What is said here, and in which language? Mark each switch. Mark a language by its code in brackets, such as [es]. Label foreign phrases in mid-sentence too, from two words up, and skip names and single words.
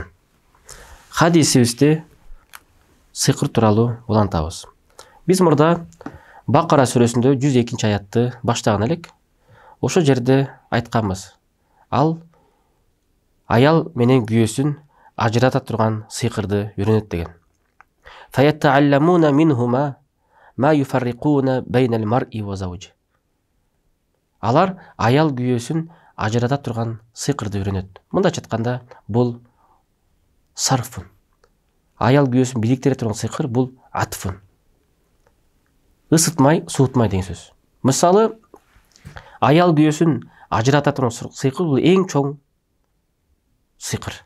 [ky] Хадисибизде сыйкыр тууралуу улантабыз. Биз мурда Бакара сүрөсүндө 102 аятты баштаган элек. Ошол жерде айтканбыз. Ал аял менен күйөөсүн ажырата турган сыйкырды үйрөнөт деген. [ar] فيتعلمون منهما ما يفرقون بين المرء وزوجه. [ky] Алар аял күйөөсүн ажырата турган сыйкырды үйрөнөт. Мындайча айтканда, бул сарфун. Аял күйөөсүн бириктире турган сыйкыр бул атфун. Ысытмай, суутмай деген сөз. Мисалы, аял күйөөсүн ажырата турган сыйкыр бул эң чоң сыйкыр.